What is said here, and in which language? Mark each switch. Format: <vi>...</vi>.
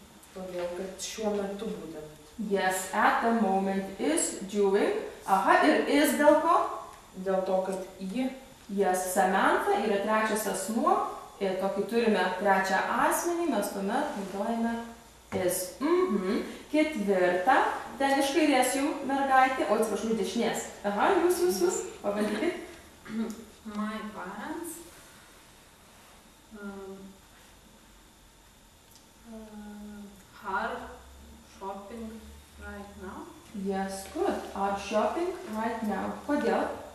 <lt>Todėl, kad šiuo metu būtent.</lt> <en>Yes, at the moment is doing.</en> <lt>Aha, ir is dėl ko? Dėl to, kad ji. Yes, Samantha yra trečias asmuo. Ir tokį turime trečią asmenį, mes tuomet naudojame is. Ketvirta. Ten iš kairės jų mergaitė. O, atsiprašau, dešinės. Aha, jūs. Pabandykit.</lt> <en>My parents are shopping right now. Yes, good. Are shopping right now.</en> <lt>Kodėl?</lt>